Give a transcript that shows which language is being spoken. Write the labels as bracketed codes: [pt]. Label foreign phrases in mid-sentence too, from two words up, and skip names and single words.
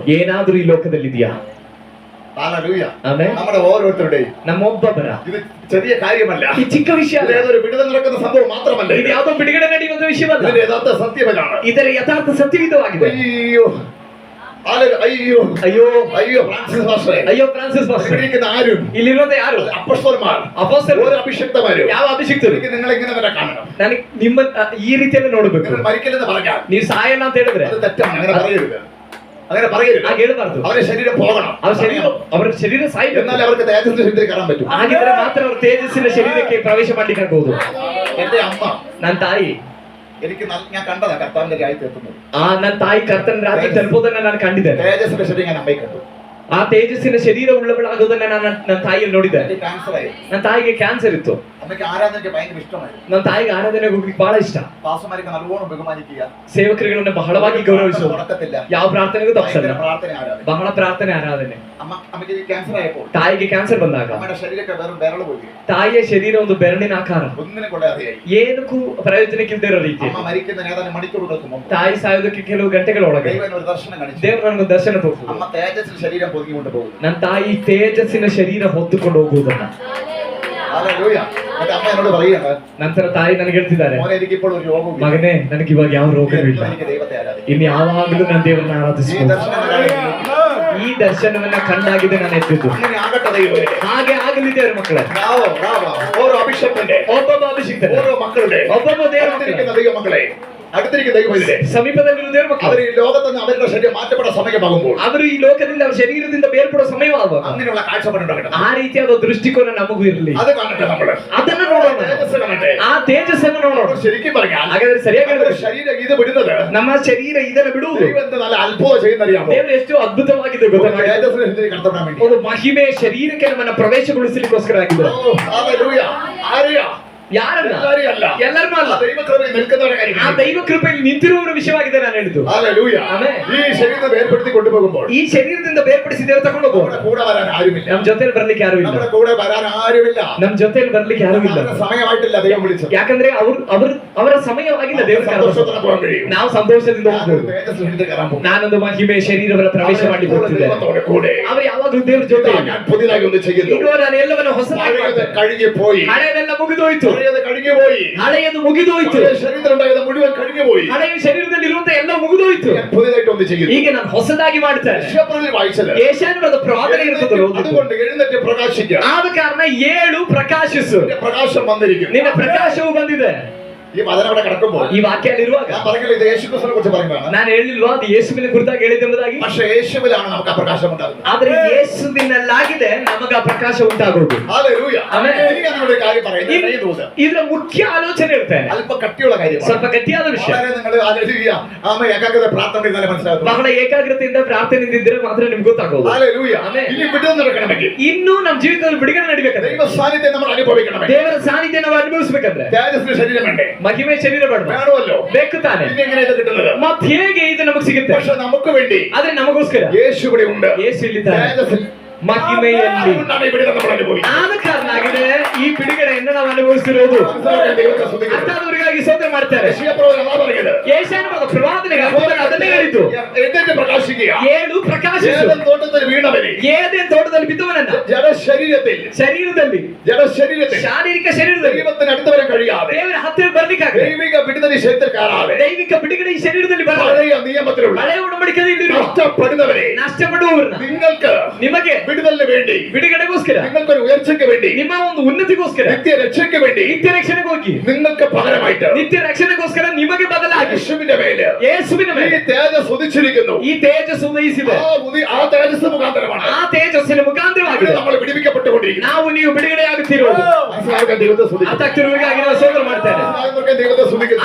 [kn] ಏನಾದ್ರೂ ಈ ಲೋಕದಲ್ಲಿದೆಯಾ? [ml] ഹല്ലേലൂയ. [kn] ಆಮೆನ್. [ml] നമ്മുടെ ഓരോരുത്തരുടെയും [kn] ನಮ್ಮೊಬ್ಬೊಬ್ಬರ [ml] ഇത് ചെറിയ കാര്യമല്ല. [kn] ಈ ಚಿಕ್ಕ ವಿಷಯ [ml] ഇത് [kn] ಅಲ್ಲ. [ml] ഏതൊരു വിടുതൽ നടക്കുന്ന സംഭവം മാത്രമല്ല. [kn] ಇದು ಯಾವುದೋ ಬಿಡುಗಡೆ ನಡೆಯುವಂತ ವಿಷಯವಲ್ಲ. [ml] ഇതിന്റെ യഥാർത്ഥ സത്യവനാണ്. [kn] ಇದರ ಯಥಾರ್ಥ ಸತ್ಯವಿಧವಾಗಿದೆ. [ml] അയ്യോ അയ്യോ [kn] ಅಯ್ಯೋ [ml] അയ്യോ ഫ്രാൻസിസ് പാസ്റ്ററെ, [kn] ಅಯ್ಯೋ ಫ್ರಾನ್ಸಿಸ್ ಪಾಸ್ಟರ್, [ml] ഇവിടെ ഇരിക്കുന്ന ആരും [kn] ಇಲ್ಲಿರುವಂತ ಯಾರು [ml] അപ്പസ്തോലന്മാർ [kn] ಅಪೊಸ್ತಲರು, [ml] ഒരു അഭിഷിക്തമാരും [kn] ಯಾವ ಅಭಿಷಿಕ್ತರು [ml] എനിക്ക് നിങ്ങൾ ഇങ്ങനെ തന്നെ കാണണം. [kn] ನನಗೆ ನಿಮ್ಮ ಈ ರೀತಿಯಲ್ಲಿ ನೋಡಬೇಕು. [ml] നിങ്ങൾ മരിക്കലെന്ന് പറഞ്ഞാൽ [kn] ನೀವು ಸಾಯಲ್ಲ ಅಂತ ಹೇಳಿದ್ರೆ [ml] അത് തെറ്റാണ്. അങ്ങനെ പറയരുത്. അങ്ങനെ പറയരുത്. [kn] ಹಾಗೆ ಹೇಳಬಾರ್ದು. [ml] അവരുടെ ശരീരം പോകണം. [kn] ಅವರ ಶರೀರ ಸಾಯಬೇಕು. [ml] എന്നാൽ അവർക്ക് തേജസ്സിന്റെ ശരീരത്തിൽ കയറാൻ പറ്റും. [kn] ಹಾಗಿದ್ರೆ ಮಾತ್ರ ಅವರು ತೇಜಸ್ಸಿನ ಶರೀರಕ್ಕೆ ಪ್ರವೇಶ ಮಾಡ್ಲಿಕ್ಕೆ ಆಗಬಹುದು. [ml] എന്റെ അമ്മ, [kn] ನನ್ನ ತಾಯಿ, [ml] എനിക്ക് ഞാൻ കണ്ടതാ കർത്താവിന്റെ രാജ്യത്ത് എത്തുന്നത്. [kn] ನನ್ನ ತಾಯಿ ಕರ್ತನ ರಾಜ್ಯಕ್ಕೆ ತಲುಪೋದನ್ನ ನಾನು ಕಂಡಿದ್ದೇನೆ. [ml] തേജസ്സിന്റെ ശരീരം ഞാൻ അമ്മയെ കണ്ടു. [kn] ಆ ತೇಜಸ್ಸಿನ ಶರೀರ ಉಳ್ಳವಳಾಗೋದನ್ನ ನನ್ನ ತಾಯಿಯಲ್ಲಿ ನೋಡಿದ್ದೆ. [ml] എനിക്ക് ക്യാൻസർ ആയി. [kn] ನನ್ನ ತಾಯಿಗೆ ಕ್ಯಾನ್ಸರ್ ಇತ್ತು. [ml] അമ്മയ്ക്ക് ആരാധനയ്ക്ക് ഭയങ്കര ഇഷ്ടമായിരുന്നു. [kn] ನನ್ನ ತಾಯಿಗೆ ಆರಾಧನೆ ಹೋಗ್ಲಿಕ್ಕೆ ಬಹಳ ಇಷ್ಟ. [ml] പാസ്റ്റർമാരൊക്കെ നല്ലോണം ബഹുമാനിക്കുക, [kn] ಸೇವಕರುಗಳನ್ನ ಬಹಳವಾಗಿ ಗೌರವಿಸುವುದು, [ml] മുടക്കത്തില്ല, [kn] ಯಾವ ಪ್ರಾರ್ಥನೆಗೂ ತಪ್ಪಿಸಲ್ಲ, [ml] ഭയങ്കര പ്രാർത്ഥന ആരാധന. [kn] ಬಹಳ ಪ್ರಾರ್ಥನೆ ಆರಾಧನೆ. [ml] അമ്മയ്ക്ക് ക്യാൻസർ ആയപ്പോൾ [kn] ತಾಯಿಗೆ ಕ್ಯಾನ್ಸರ್ ಬಂದಾಗ [ml] അമ്മയുടെ ശരീരമൊക്കെ വെറും വിരള് പോയി, [kn] ತಾಯಿಯ ಶರೀರ ಒಂದು ಬೆರಳಿನ ಆಕಾರ, [ml] ഒന്നിനെ കൊള്ളാതെയായി. [kn] ಏನಕ್ಕೂ ಪ್ರಯೋಜನಕ್ಕಿಲ್ದೇ ಇರೋ ರೀತಿ. [ml] അമ്മ മരിക്കുന്ന ഏതാനും മണിക്കൂറുകൾക്ക് മുമ്പ് [kn] ತಾಯಿ ಸಾಯೋದಕ್ಕೆ ಕೆಲವು ಗಂಟೆಗಳೊಳಗೆ [ml] ദൈവം ഒരു ദർശനം കാണിച്ചു. [kn] ದೇವರು ನನಗೆ ದರ್ಶನ ತೋರಿಸಿದ್ರು. [ml] അമ്മ തേജസ്സിൽ ശരീരം പൊതുങ്ങിക്കൊണ്ട് പോകുന്നു. [kn] ನನ್ನ ತಾಯಿ ತೇಜಸ್ಸಿನ ಶರೀರ ಹೊತ್ತುಕೊಂಡು ಹೋಗುವುದನ್ನ. [ml] ഹല്ലേലൂയ. എന്നിട്ട് അമ്മ എന്നോട് പറയുകയാണ്, [kn] ನಂತರ ತಾಯಿ ನನಗೆ ಹೇಳ್ತಿದ್ದಾರೆ, [ml] മോനെ എനിക്ക് ഇപ്പോൾ ഒരു രോഗവും ഇല്ല. [kn] ಮಗನೇ ನನಗೆ ಇವಾಗ ಯಾವ ರೋಗವೂ ಇಲ್ಲ, [ml] എനിക്ക് ദൈവത്തെ ആരാധിക്കാം. [kn] ಇನ್ನು ಯಾವಾಗಲೂ ನಾನು ದೇವರನ್ನ [ml] ഈ [kn] ಆರಾಧಿಸಬಹುದು. [ml] ദർശനം കാണുന്നു. [kn] ಈ ದರ್ಶನವನ್ನ ಕಂಡಾಗಿದೆ ನಾನು ಎದ್ದಿದ್ದು. [ml] അങ്ങനെ ആകട്ടെ ദൈവമേ. [kn] ಹಾಗೆ ಆಗಲಿದೆ ಮಕ್ಕಳೇ. [ml] ബ്രാവോ. ഓരോ അഭിഷേകത്തിന്റെ [kn] ಒಬ್ಬೊಬ್ಬ ಅಭಿಷಿಕ್ತರು, [ml] ഓരോ മക്കളുടെ [kn] ಒಬ್ಬೊಬ್ಬ ದೇವರ [ml] അടുത്തിരിക്കുന്ന ദൈവമക്കളെ, അടുത്തിരിക്കുന്ന ദൈവമക്കളെ, [kn] ಸಮೀಪದಲ್ಲಿರುವ ದೇವರ ಮಕ್ಕಳು, [ml] അവർ ഈ ലോകത്ത് നിന്ന് അവരുടെ ശരീരം മാറ്റപ്പെട്ട സമയമാകുമ്പോൾ [kn] ಅವರು ಈ ಲೋಕದಿಂದ ಅವರ ಶರೀರದಿಂದ ಬೇರ್ಪಡುವ ಸಮಯವಾಗುವಾಗ [ml] അങ്ങനെയുള്ള കാഴ്ചപ്പാടുണ്ടാകട്ടെ. [kn] ಆ ರೀತಿಯಾದ ದೃಷ್ಟಿಕೋನ ನಮಗೂ ಇರಲಿ. [ml] അത് കാണട്ടെ നമ്മള്. [kn] ಅದನ್ನ ನೋಡೋಣ, [ml] തേജസ്സ് കാണട്ടെ. [kn] ಆ ತೇಜಸ್ಸನ್ನು ನೋಡೋಣ. [ml] ശരിക്കും പറഞ്ഞാൽ [kn] ಹಾಗಾದ್ರೆ ಸರಿಯಾಗಿ [ml] നമ്മുടെ [kn] ಹೇಳಿದ್ರೆ, [ml] ശരീരം ഇത് വിടുന്നത് [kn] ನಮ್ಮ ಶರೀರ ಇದನ್ನು ಬಿಡುವುದು [ml] ദൈവം എന്ത് നല്ല അത്ഭുതം ചെയ്യുന്നറിയാമോ? [kn] ದೇವರು ಎಷ್ಟು ಅದ್ಭುತವಾಗಿದೆ ಗೊತ್ತಾ? [ml] തേജസ്സിനെ ശരീരം കടത്താൻ വേണ്ടി. [kn] ಒಂದು ಮಹಿಮೆ ಶರೀರಕ್ಕೆ ನಮ್ಮನ್ನ ಪ್ರವೇಶಗೊಳಿಸಲಿಕ್ಕೋಸ್ಕರ ಆಗಿದೆ. [ml] ഓ, ഹല്ലേലൂയ. ആരെയാ? [kn] ಯಾರನ್ನ? [ml] എല്ലാരെയും അല്ല. [kn] ಎಲ್ಲರನ್ನೂ ಅಲ್ಲ, [ml] ആ ദൈവകൃപയിൽ നിൽക്കുന്നവരെ കാര്യം. [kn] ಆ ದೈವ ಕೃಪೆಯಲ್ಲಿ ನಿಂತಿರುವವರ ವಿಷಯವಾಗಿದೆ ನಾನು ಹೇಳಿದ್ದು. [ml] ഹല്ലേലൂയ. ആമേൻ. ഈ ശരീരത്തെ വേർപെടുത്തി കൊണ്ടുപോകുമ്പോൾ [kn] ಈ ಶರೀರದಿಂದ ಬೇರ್ಪಡಿಸಿ ದೇವರು ತಗೊಂಡು ಹೋಗುವ. [ml] നമ്മുടെ കൂടെ വരാൻ ആരുമില്ല. [kn] ನಮ್ ಜೊತೆಲಿ ಬರ್ಲಿಕ್ಕೆ ಯಾರು ಇಲ್ಲ, [ml] നമ്മുടെ കൂടെ വരാൻ ആരുമില്ല. [kn] ನಮ್ ಜೊತೆಲಿ ಬರ್ಲಿಕ್ಕೆ ಯಾರು ಇಲ್ಲ. [ml] അവരുടെ സമയമായിട്ടില്ല ദൈവം വിളിച്ചത്. [kn] ಯಾಕಂದ್ರೆ ಅವರ ಸಮಯವಾಗಿಲ್ಲ ದೇವರು [ml] സന്തോഷത്തോടെ പോകാൻ കഴിയും. [kn] ನಾವು ಸಂತೋಷದಿಂದ [ml] ഞാനൊരു [kn] ಹೋಗ್ಬೋದು. [ml] തേജസ്സിൽ എടുത്ത് കയറാൻ പോകും. [kn] ನಾನೊಂದು ಮಹಿಮೆ ಶರೀರವರ ಪ್ರವೇಶ ಮಾಡಿ ಹೋಗ್ತಿದ್ದೆ. [ml] ദൈവത്തോടെ കൂടെ. [kn] ಅವರು ಯಾವಾಗಲೂ ದೇವ್ರ ಜೊತೆ. [ml] ഇതാ ഞാൻ പുതിയതായി ഒന്ന് ചെയ്യുന്നു. [kn] ಈಗ ನಾನು ಎಲ್ಲವನ್ನ ಹೊಸದಾಗಿ [ml] പഴയത് [kn] ಮಾಡ್ತೇನೆ. [ml] കഴിഞ്ഞു പോയി. [kn] ಹಳೆಯದೆಲ್ಲ ಮುಗಿದೋಯ್ತು, [ml] പഴയത് കഴിഞ്ഞു പോയി. [kn] ಹಳೆಯದು ಮುಗಿದೋಯ್ತು, [ml] പഴയ ശരീരത്തിലുണ്ടായത് മുഴുവൻ കഴിഞ്ഞു പോയി. [kn] ಹಳೆಯ ಶರೀರದಲ್ಲಿ ಇರುವಂತ ಎಲ್ಲ ಮುಗಿದೋಯ್ತು. [ml] ഞാൻ പുതിയതായിട്ട് ഒന്ന് ചെയ്യുന്നു. [kn] ಈಗ ನಾನು ಹೊಸದಾಗಿ ಮಾಡ್ತೇನೆ. [ml] യശയ്യാപ്രവചനം വായിച്ചത്. [kn] ಏಷಾಯನ ಪ್ರವಾದನೆ ಇರ್ತದಲ್ಲ, [ml] അതുകൊണ്ട് എഴുന്നേറ്റ് പ്രകാശിക്കുക. [kn] ಆದ ಕಾರಣ 7 ಪ್ರಕಾಶಿಸು, [ml] നിന്റെ പ്രകാശം വന്നിരിക്കും. [kn] ನಿನ್ನ ಪ್ರಕಾಶವು ಬಂದಿದೆ. [ml] ഈ വചനം അവിടെ കിടക്കുമ്പോൾ [kn] ಈ ವಾಕ್ಯದಲ್ಲಿರುವಾಗ [ml] ഞാൻ പറഞ്ഞില്ല, ഇത് യേശുക്രിസ്തുവിനെ കുറിച്ച് പറയുന്നതാണ്. [kn] ನಾನು ಹೇಳಿಲ್ವಾ ಅದು ಯೇಸುವಿನ ಕುರಿತಾಗಿ ಹೇಳಿದ್ದೆಂಬುದಾಗಿ? [ml] പക്ഷേ യേശുവിലാണ് നമുക്ക് ആ പ്രകാശം ഉണ്ടാകുന്നത്. [kn] ಆದ್ರೆ ಯೇಸುವಿನಲ್ಲಾಗಿದೆ ನಮಗೆ ಆ ಪ್ರಕಾಶ ಉಂಟಾಗುವುದು. [ml] ഹല്ലേലൂയ. ആമേൻ. ഇനി ഞാനൊരു കാര്യം പറയുന്നത് ഇത്രയും ദിവസം [kn] ಇದರ ಮುಖ್ಯ ಆಲೋಚನೆ ಇರ್ತೇನೆ, [ml] അല്പ കട്ടിയുള്ള കാര്യമാണ്. [kn] ಸ್ವಲ್ಪ ಗಟ್ಟಿಯಾದ ವಿಷಯ. [ml] വളരെ നിങ്ങൾ ഹല്ലേലൂയ ആമ ഏകാഗ്രത പ്രാർത്ഥന ഇന്നലെ മനസ്സിലാകും. [kn] ಬಹಳ ಏಕಾಗ್ರತೆಯಿಂದ ಪ್ರಾರ್ಥನೆಯಿಂದ ಇದ್ರೆ ಮಾತ್ರ ನಿಮ್ಗೆ ಗೊತ್ತಾಗೋದು. [ml] ഹല്ലേലൂയ. ആമേൻ. ഇനി വിടുതൽ നടക്കണമെങ്കിൽ [kn] ಇನ್ನೂ ನಮ್ಮ ಜೀವಿತದಲ್ಲಿ ಬಿಡುಗಡೆ ನಡಿಬೇಕಂದ್ರೆ, [ml] ദൈവ സാന്നിധ്യം നമ്മൾ അനുഭവിക്കണമെങ്കിൽ [kn] ದೇವರ ಸಾನ್ನಿಧ್ಯ ನಾವು ಅನುಭವಿಸಬೇಕಂದ್ರೆ [ml] തേജസ്സിന്റെ ശരീരം വേണ്ടേ? [kn] ಮಹಿಮೆ ಶರೀರ ಬೇಡ, [ml] വേണമല്ലോ. [kn] ಬೇಕು ತಾನೆ. [ml] പിന്നെ എങ്ങനെ ഇത് കിട്ടുന്നത്? [kn] ಮತ್ ಹೇಗೆ ಇದು ನಮಗೆ ಸಿಗುತ್ತೆ? [ml] പക്ഷെ നമുക്ക് വേണ്ടി [kn] ಆದ್ರೆ ನಮಗೋಸ್ಕರ [ml] യേശു ഇവിടെ ഉണ്ട്. [kn] ಯೇಸು ಇಲ್ಲಿದ್ದಾರೆ [ml] തേജസ്സിൽ. [kn] ಮಹಿಮೆಯಲ್ಲಿ. [ml] അതുകൊണ്ടാണ് ഈ വിടുതൽ നമ്മൾ അനുഭവിക്കുന്നത്. [kn] ಆದ ಕಾರಣ ಆಗಿದೆ ಈ ಬಿಡುಗಡೆಯನ್ನು ನಾವು ಅನುಭವಿಸಿರೋದು. [ml] മനസ്സിലാക്കാൻ ദൈവത്തെ സ്തുതിക്കുന്നു. [kn] ಅರ್ಥಾದವರಿಗಾಗಿ ಸ್ತೋತ್ರ ಮಾಡ್ತಾರೆ. [ml] യശയ്യാപ്രവചനം അതാ പറയുന്നത്. [kn] ಯೆಶಾಯನ ಪ್ರವಾದನೆಗೆ ಅದನ್ನೇ ಹೇಳಿದ್ದು. [ml] എഴുന്നേറ്റ് പ്രകാശിക്കുക. [kn] 7 ಪ್ರಕಾಶಿಸು. [ml] ഏദൻ തോട്ടത്തിൽ വീണവനെ [kn] ಏದೇನ್ ತೋಟದಲ್ಲಿ ಬಿದ್ದವನನ್ನ [ml] ജഡശരീരത്തിൽ [kn] ಶರೀರದಲ್ಲಿ, ಶಾರೀರಿಕ ಶರೀರದಲ್ಲಿ [ml] ദൈവത്തിന് അടുത്ത് വരാൻ കഴിയാതെ, [kn] ದೇವರ ಹತ್ತಿರ ಬರ್ಲಿಕ್ಕಾಗದೆ, [ml] ദൈവിക വിടുതൽ ഈ ശരീരത്തിൽ കാണാതെ, [kn] ದೈವಿಕ ಬಿಡುಗಡೆ ಈ ಶರೀರದಲ್ಲಿ ಬರಲ್ಲ. [ml] പഴയ നിയമത്തിലുള്ള [kn] ಹಳೆಯ ಒಡಂಬಡಿಕೆಯಲ್ಲಿ [ml] നഷ്ടപ്പെടുന്നവരെ [kn] ನಷ್ಟಪಡುವವರನ್ನ [ml] നിങ്ങൾക്ക് [kn] ನಿಮಗೆ [ml] വിടുതലിന് വേണ്ടി, [kn] ಬಿಡುಗಡೆಗೋಸ್ಕರ, [ml] നിങ്ങൾക്കൊരു ഉയർച്ചയ്ക്ക് വേണ്ടി, [kn] ನಿಮ್ಮ ಒಂದು ಉನ್ನತಿಗೋಸ್ಕರ, [ml] നിത്യ രക്ഷയ്ക്ക് വേണ്ടി, [kn] ನಿತ್ಯ ರಕ್ಷಣೆಗೋಗಿ, [ml] നിങ്ങൾക്ക് പകരമായിട്ട് [kn] ನಿತ್ಯ ರಕ್ಷಣೆಗೋಸ್ಕರ ನಿಮಗೆ ಬದಲಾಗಿ [ml] യേശുവിന്റെ മേല് [kn] ಯೇಸುವಿನ [ml] ഈ [kn] ಮೇಲೆ [ml] തേജസ് ഉദിച്ചിരിക്കുന്നു. [kn] ಈ ತೇಜಸ್ಸು ಉದಯಿಸಿದೆ. [ml] ആ തേജസ് മുഖാന്തരമാണ് [kn] ಆ ತೇಜಸ್ಸಿನ ಮುಖಾಂತರವಾಗಿದೆ [ml] നമ്മൾ വിടിവിക്കപ്പെട്ടുകൊണ്ടിരിക്കുന്നത്. [kn] ನಾವು ನೀವು ಬಿಡುಗಡೆಯಾಗುತ್ತಿರುವುದು. [ml] മനസ്സിലാക്കാൻ ദൈവത്തെ സ്തുതിക്കുന്നു. [kn] ಅರ್ಥಾಗ್ತಿರುವವರಿಗಾಗಿ ನಾವು ಸ್ತೋತ್ರ ಮಾಡ್ತೇನೆ. [ml] മനസ്സിലാക്കാൻ ദൈവത്തെ സ്തുതിക്കുന്നു.